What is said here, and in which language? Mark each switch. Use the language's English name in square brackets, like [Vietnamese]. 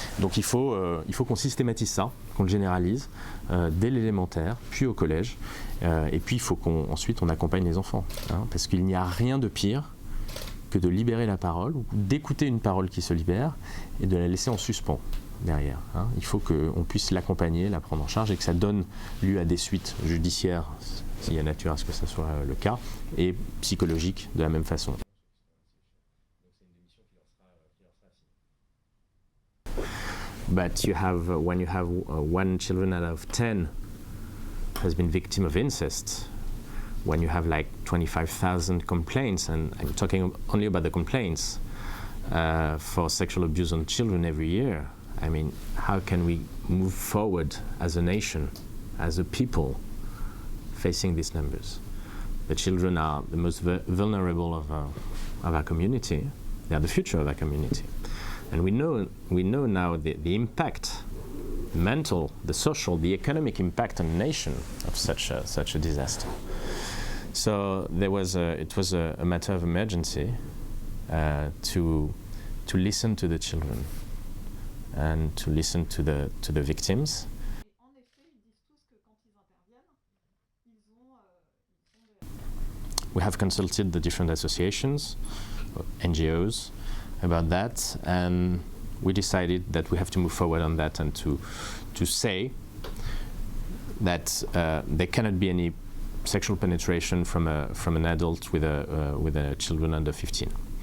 [French] Donc il faut qu'on systématise ça, qu'on le généralise dès l'élémentaire, puis au collège, et puis il faut qu'ensuite on accompagne les enfants, hein, parce qu'il n'y a rien de pire que de libérer la parole, ou d'écouter une parole qui se libère et de la laisser en suspens derrière. Hein. Il faut qu'on puisse l'accompagner, la prendre en charge et que ça donne lieu à des suites judiciaires, s'il y a nature à ce que ce soit le cas, et psychologiques de la même façon. [English] But you have, when you have 1 child out of 10 has been victim of incest, when you have like 25,000 complaints, and I'm talking only about the complaints for sexual abuse on children every year, I mean, how can we move forward as a nation, as a people, facing these numbers? The children are the most vulnerable of our community. They are the future of our community. And we know now the impact, the mental, the social, the economic impact on a nation of such a disaster. So it was a matter of emergency to listen to the children and to listen to the victims. [French] En effet, ils disent tous que quand ils interviennent, ils ont [English] We have consulted the different associations, NGOs, about that, and we decided that we have to move forward on that and to say that there cannot be any sexual penetration from an adult with a children under 15.